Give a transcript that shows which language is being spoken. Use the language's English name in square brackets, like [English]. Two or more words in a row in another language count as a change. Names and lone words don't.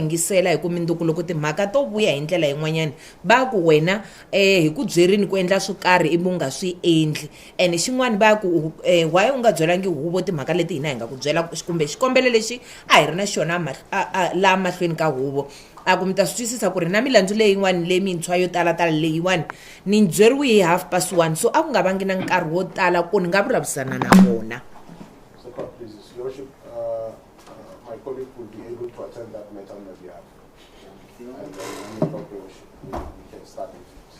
[Tsonga] yingisela hi ku mindzuku loko timhaka to vuya hi ndlela yin'wanyani va ku wena hi ku byerini ku endla swo karhi ivi u nga swi endli and xin'wana va ku why u nga byelangi huvo timhaka leti hina hi nga ku byela kumbe xikombelo lexi a hi ri na xona laha mahlweni ka huvo a ku mi ta swi twisisa ku ri na milandzu leyin'wani leyi mintshwa yo talatala leyiwani ni byeriwe hi 1:30 so a ku nga vangi na nkarhi wo tala ku ni nga vulavurisana na vona. [English] So, please, Your Worship, my colleague will be able to attend that matter on your behalf. And then, Your Worship, we can start it.